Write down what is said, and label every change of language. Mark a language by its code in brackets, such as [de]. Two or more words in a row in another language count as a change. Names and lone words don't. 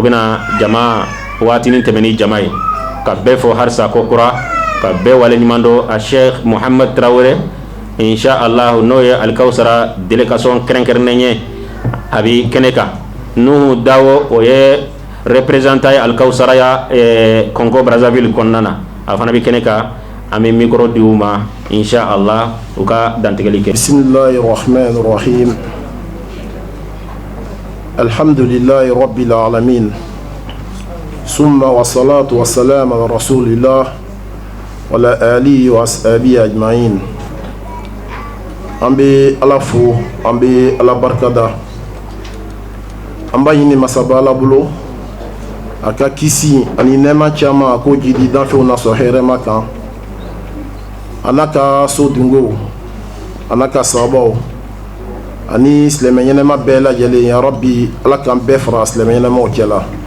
[bm] bɛna jama waatinin tɛmɛ ni jama ye ka bɛɛ fɔ halisa ko kura ka bɛɛ wale ɲuman dɔn a Sheikh Muhammad Traoré inshallah n'o ye Alikawusara délégation kɛrɛnkɛrɛnnen ye a bɛ kɛnɛ kan Nuhu Dawo o ye représentant ye Alikawusara ya Congo Brazzaville kɔnɔna na a fana bɛ kɛnɛ kan an bɛ mikoro di u ma inshallah u ka dantigɛli kɛ. [ar] بسم الله الرحمن الرحيم الحمد لله رب العالمين. ثم والصلاة والسلام على رسول الله وعلى آله وأصحابه أجمعين. [bm] An bɛ Ala fo, an bɛ Ala barikada. An b'a ɲini masaba Ala bolo a ka kisi ani nɛɛma caman a k'o jidi danfɛnw na sɔn hɛrɛma kan a n'a ka so dungow a n'a ka sababaw ani silamɛ ɲɛnɛma bɛɛ lajɛlen [ar] يا رب [bm] Ala k'an bɛɛ fara silamɛ ɲɛnɛmaw cɛla.